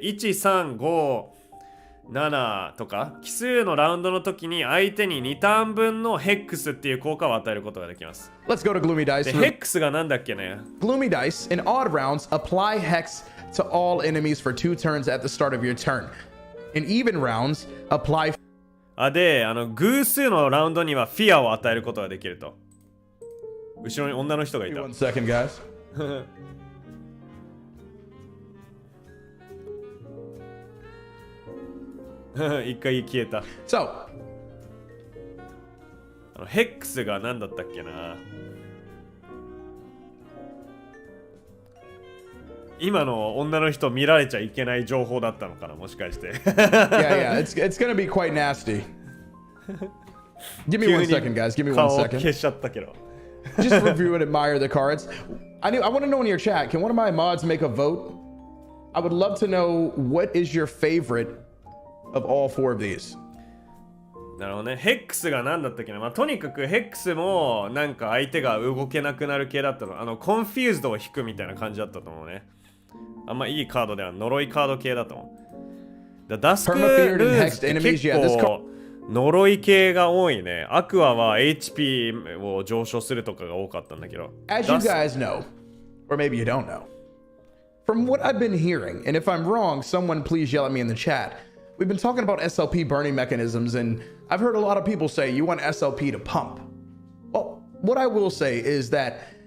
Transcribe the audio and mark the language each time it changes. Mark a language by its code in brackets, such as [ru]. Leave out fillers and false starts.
[ja] 1、3、5、7とか奇数のラウンドの時に相手に2ターン分のヘックスっていう効果を与えることができます。 [en] Let's go to Gloomy Dice. [ja] でヘックスがなんだっけね。 [en] Gloomy Dice, in odd rounds, apply hex to all enemies for 2 turns at the start of your turn. In even rounds, apply [ja] で、偶数のラウンドにはフィアを与えることができると。後ろに女の人がいた。 [en] One second, guys. [ja] 一回消えた。 [en] So, [ja] ヘックスが何だったっけな。今の女の人見られちゃいけない情報だったのかな、もしかして。 [en] yeah, it's gonna be quite nasty. Give me 1 second, guys. Give me 1 [ja] 顔 [en] second. [ja] 消しちゃったけど。 [en] Just review and admire the cards. I want to know in your chat, can one of my mods make a vote? I would love to know what is your favorite of all 4 of these. [ja] なるほどね。ヘックスが何だったっけな。まあ、とにかくヘックスもなんか相手が動けなくなる系だったの。コンフューズドを引くみたいな感じだったと思うね。あんまいいカードでは呪いカード系だと思う。ダスクルーンズって結構呪い系が多いね。アクアは HP を上昇するとかが多かったんだけど。 [en] As you guys know, or maybe you don't know, from what I've been hearing, and if I'm wrong, someone please yell at me in the chat. We've been talking about SLP burning mechanisms, and I've heard a lot of people say you want SLP to pump. Well, what I will say is that